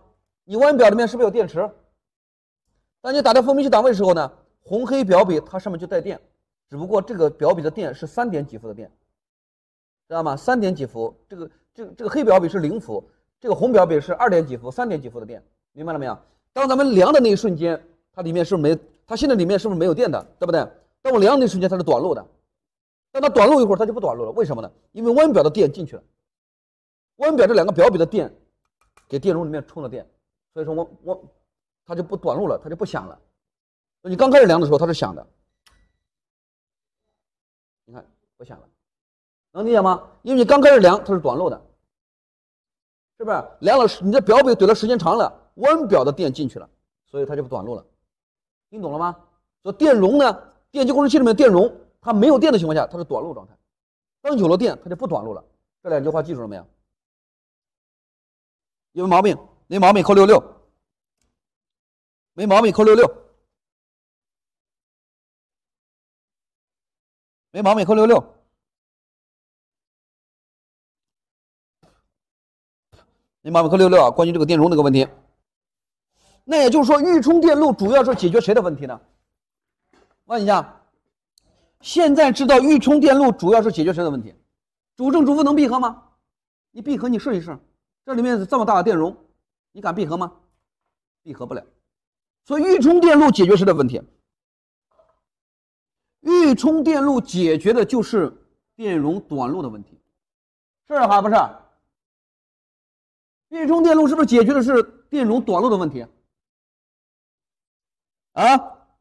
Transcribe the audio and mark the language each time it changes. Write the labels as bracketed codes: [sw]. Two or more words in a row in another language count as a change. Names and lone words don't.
[zh] 你彎表裡面是不是有電池？當你打在風門器檔位的時候呢，紅黑表筆它上面就帶電，只不過這個表筆的電是3點幾伏的電，知道嗎？3點幾伏，這個黑表筆是0伏，這個紅表筆是2點幾伏、3點幾伏的電，明白了沒有？當咱們量的那一瞬間，它裡面是沒，它現在裡面是不是沒有電的，對不对？當我量的那一瞬間它是短路的，當它短路一會兒它就不短路了，為什麼呢？因為彎表的電進去了，彎表這2個表筆的電給電容裡面充了電，所以說它就不短路了，它就不響了。你剛開始量的時候它是響的，你看不響了，能理解嗎？因為你剛開始量它是短路的，是不是？量了你的表筆怼了时間長了，彎表的電進去了，所以它就不短路了，听懂了嗎？所以電容呢，電機控制器裡面的電容它沒有電的情況下它是短路狀態，當有了電它就不短路了。這 2句話記住了沒有？有沒毛病？沒毛病扣66，沒毛病扣66，沒毛病扣66，沒毛病扣66啊！關於這個電容這個問題，那也就是說預充電路主要是解決誰的問題呢？問一下，現在知道預充電路主要是解決誰的問題？主正主負能閉合嗎？ 你閉合你試一試，這裡面是這麼大的電容，你敢閉合嗎？ 闭合不了。所以预充电路解决是这个问题。预充电路解决的就是电容短路的问题，是还不是？预充电路是不是解決的是電容短路的問題啊？